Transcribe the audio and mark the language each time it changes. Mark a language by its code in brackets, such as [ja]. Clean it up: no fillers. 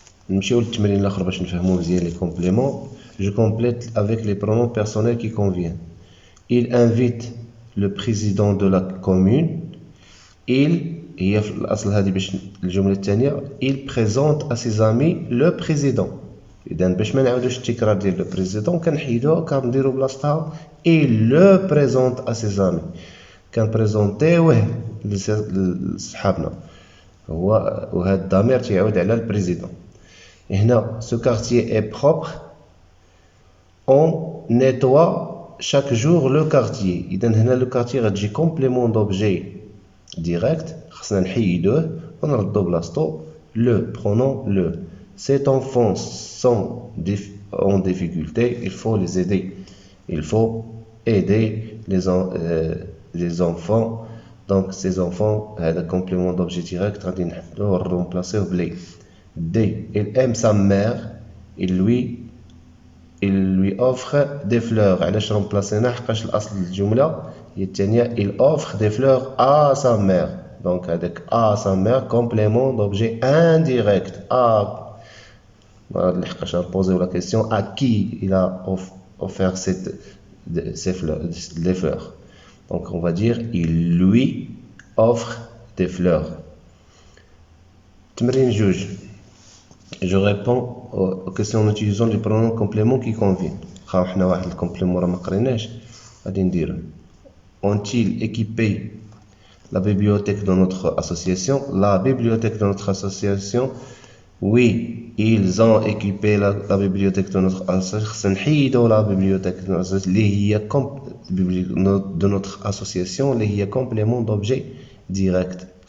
[ar] نمشيو للتمرين الاخر باش نفهموا مزيان les compléments. [fr] Je complète avec les pronoms personnels qui conviennent. Il invite le président de la commune. [ar] هي في الأصل هذه باش الجملة الثانية. [fr] Il présente à ses amis le président. [ar] إذا باش ما نعاودوش التكرار ديال [fr] le président [ar] كنحيدوها كنديرو بلاصتها [fr] il le présente à ses amis. [ar] كنبريزونطيوه لصحابنا هو وهذا الضمير تيعود على البريزيدون. هنا [fr] ce quartier est propre. On nettoie chaque jour le quartier. [ar] إذا هنا [fr] le quartier [ar] غتجي [fr] complément d'objet direct. [ar] خصنا نحيدوه ونردو بلاصتو [fr] le pronom le. Ces enfants sont en difficulté, il faut les aider. Il faut aider les enfants. Donc ces enfants, le complément d'objet direct, on va remplacer par les. D. Il aime sa mère, il lui offre des fleurs. [ar] علاش [fr] remplacer [ar] حقاش الأصل الجملة هي الثانية [fr] il offre des fleurs à sa mère. Donc avec à sa mère, complément d'objet indirect. Voilà, je vais poser la question à qui il a offert les fleurs. Donc on va dire il lui offre des fleurs. [ar] تمرين جوج. [fr] Je réponds aux questions en utilisant les pronoms compléments qui conviennent. [ar] خا حنا واحد الكومبليمون راه ما قريناش غادي نديرو. [fr] Ont-ils équipé la bibliothèque de notre association? La bibliothèque de notre association, oui, ils ont équipé la bibliothèque de notre association. La bibliothèque de notre association, les complément d'objet direct.